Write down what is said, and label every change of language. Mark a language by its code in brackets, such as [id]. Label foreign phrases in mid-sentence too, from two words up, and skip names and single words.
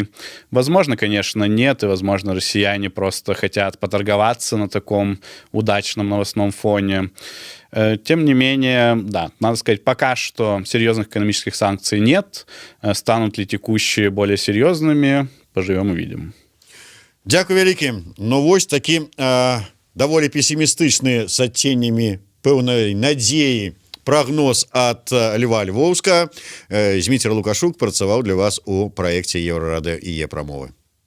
[ru] Возможно, конечно, нет, и, возможно, россияне просто хотят поторговаться на таком удачном новостном фоне. Тем не менее, да, надо сказать, пока что серьезных экономических санкций нет. Станут ли текущие более серьезными, поживем увидим. [be] Дзякуй вялікі. Ну вось такі даволі песімістычны з адценнямі пэўнай надзеі прагноз ад Льва Львоўска. Зміцер Лукашук працаваў для вас у праекце Еўрарадыё і Е-прамовы.